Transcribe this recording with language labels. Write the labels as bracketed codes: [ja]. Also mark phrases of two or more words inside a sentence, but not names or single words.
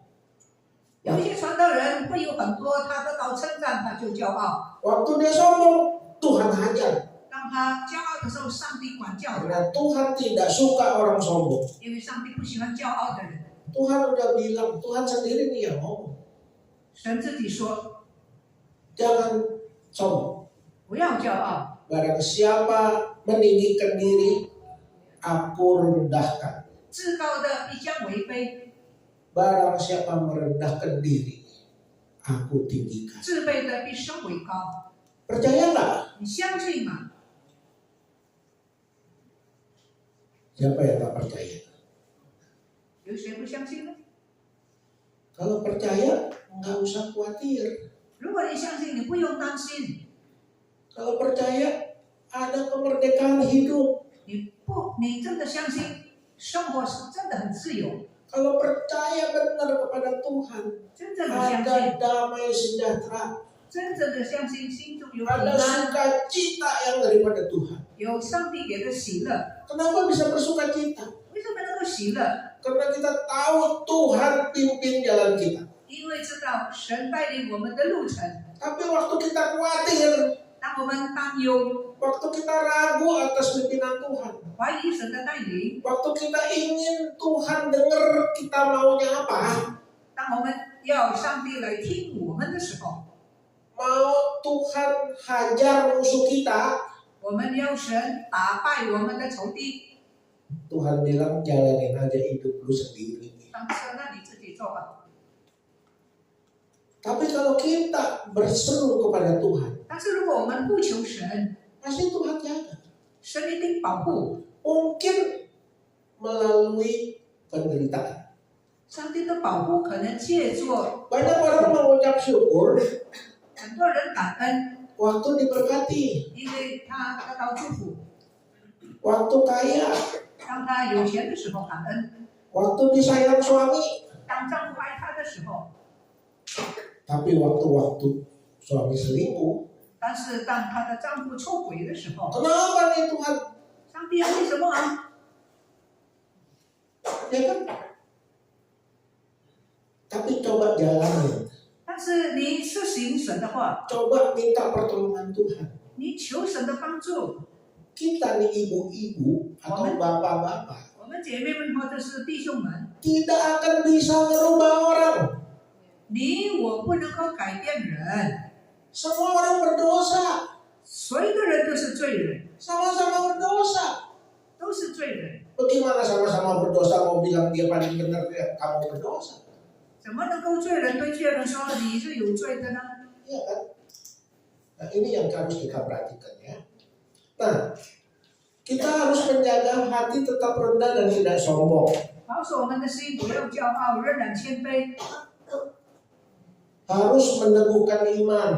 [zh] 有一些传道人会有很多，他得到称赞，他就骄傲； [id] Waktu dia sombong, Tuhan hajar. [zh] 当他骄傲的时候，上帝管教他， [id] Karena Tuhan tidak suka orang sombong. [zh] 因为上帝不喜欢骄傲的人。 [id] Tuhan udah bilang, Tuhan sendiri nih yang ngomong. [zh] 神自己说 [id] Jangan sombong. [zh] 不要骄傲， [id] Barang siapa meninggikan diri, aku rendahkan. [zh] 至高的必将为卑， [id] Barang siapa merendahkan diri, aku tinggikan. [zh] 自卑的必升为高。 [id] Percaya nggak? [zh] 你相信吗？ [id] Siapa yang tak percaya? [zh] 有谁不相信呢？ [id] Kalau percaya, nggak usah khawatir. [zh] 如果你相信，你不用担心。 [id] Kalau percaya, ada kemerdekaan hidup. [zh] 你真的相信，生活是真的很自由。 [id] Kalau percaya benar kepada Tuhan, [zh] 真正的相 [id] ada [zh] 信， [id] damai sejahtera, [zh] 真正的相信，心中有平 [id] ada [zh] 安， [id] sukacita yang daripada Tuhan. [zh] 有上帝给的喜乐。 [id] Kenapa bisa bersukacita? [zh] 为什么能够喜乐？ [id] Karena kita tahu Tuhan pimpin jalan kita. [zh] 因为知道神带领我们的路程。 [id] Tapi waktu kita khawatir, [zh] 当我们担忧、 [id] waktu kita ragu atas pimpinan Tuhan, [zh] 怀疑神的带领， [id] waktu kita ingin Tuhan dengar kita maunya apa, [zh] 当我们要上帝来听我们的时候， [id] mau Tuhan hajar musuh kita, [zh] 我们要神打败我们的仇敌。 [id] Tuhan bilang jalanin aja hidup lu sendiri. [zh] 上帝说：“那你自己做吧。 [id] Tapi kalau kita berseru kepada Tuhan, ” [zh] 但是如果我们不求神， [id] pasti Tuhan jaga. [zh] 神一定保护。 [id] Mungkin melalui penderitaan. [zh] 上帝的保护可能借助 [id] Banyak orang mengucap syukur [zh] 很多人感恩， [id] waktu diberkati, [zh] 因为他得到祝福。 [id] waktu kaya, [zh] 当他有钱的时候感恩， [id] waktu disayang suami. [zh] 当丈夫爱他的时候， [id] Tapi waktu-waktu suami selingkuh, [zh] 但是当她的丈夫出轨的时候， [id] kenapa nih Tuhan? [zh] 上帝为什么啊？ [id] Ya kan? Tapi coba jalanin, [zh] 但是你实行神的话， [id] coba minta pertolongan Tuhan. [zh] 你求神的帮助。 [id] Kita nih ibu-ibu atau bapak-bapak [zh] 我们姐妹们或者是弟兄们， [id] tidak akan bisa merubah orang. [zh] 你我不能够改变人， [id] Semua orang berdosa, [zh] 所有的人都是罪人， [id] sama-sama berdosa. [zh] 都是罪人， [id] Bagaimana sama-sama berdosa mau bilang dia paling benar ya kamu berdosa? [zh] 怎么能够罪人对罪人说你是有罪的呢？ [id] Iya kan? Nah ini yang harus kita perhatikan ya. Nah, kita harus menjaga hati tetap rendah dan tidak sombong. [zh] 保守我们的心不要骄傲，仍然谦卑， [id] Harus meneguhkan iman,